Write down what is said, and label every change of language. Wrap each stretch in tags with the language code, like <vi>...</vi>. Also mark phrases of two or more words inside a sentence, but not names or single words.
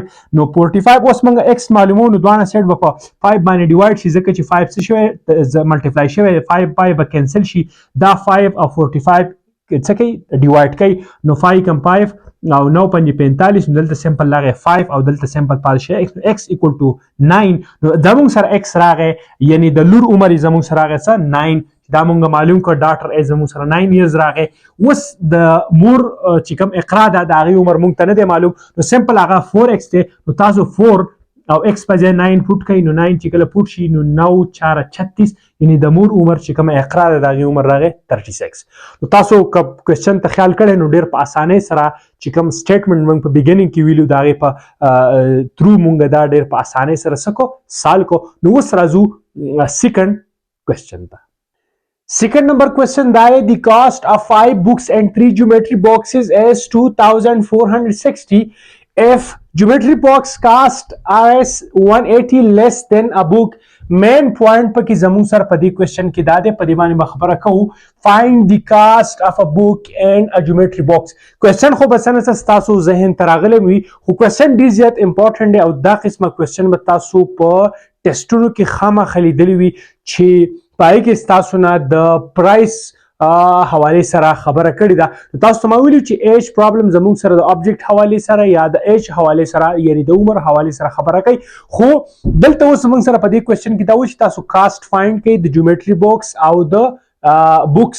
<ps>نو 45 اوس موږ x معلومو نو دوانه سیټ به په 5 باندې ډیوایډ شي، ځکه چې 5 څه شوی ملټیپلای شوی 5 پای به کینسل شي، دا 5 او 45 څه کوي ډیوایډ کوي، نو 5 کم 5 او 9 پنځه 45 نو دلته سمپل راغی 5 او دلته سمپل پاتې شي</ps> <en>x equal to 9.</en> <ps>نو زموږ سره x راغی، یعنی د لور عمر زموږ سره راغی څه 9، دا مونږ معلوم کړ ډاکټر ایز زموږ سره 9 ایرز راغی. اوس د مور چې کوم اقرا ده د هغې عمر مونږ ته نه دی معلوم، نو سمپل هغه 4x دی، نو تاسو 4 او x په ځای 9 پوټ کوئ، نو 9 چې کله پوټ شي نو 9 4 36، یعنی د مور عمر چې کوم اقرا ده د هغې عمر راغی 36. نو تاسو که کوېسچن ته خیال کړی نو ډېر په اسانۍ سره چې کوم سټیټمنټ موږ په بیګنینګ کې ویلو د هغې په تھرو موږ دا ډېر په اسانۍ سره څه کو سال کو. نو اوس راځو سیکنډ کوېسچن ته.</ps> <en>Second number question that the cost of 5 books and 3 geometry boxes is 2460. If geometry box cost Rs 180 less than a book, main point</en> <ps>په کې زموږ سره په دې کوېسچن کې دا دی، په دې باندې به خبره کوو</ps> <en>find the cost of a book and a geometry box.</en> <ps>کوېسچن خو به څه نه څه ستاسو ذهن ته راغلی وي، خو کوېسچن ډېر زیات امپورټنټ دی او دا قسمه کوېسچن به تاسو په ټیسټونو کې خامخا لیدلی وي چې پای کې تاسو نه د پرایس حواله سره خبره کړې ده. تاسو ته ما ویلي چې</ps> <en>age problem</en> <ps>زموږ سره د آبجیکټ حواله سره یا د ایج حواله سره یعنی د عمر حواله سره خبره کوي، خو دلته اوس موږ سره په دې کوېسچن کې دا و چې تاسو</ps> <en>cost find</en> <ps>کړئ د</ps> <en>geometry box</en> <ps>او د بوکس.</ps>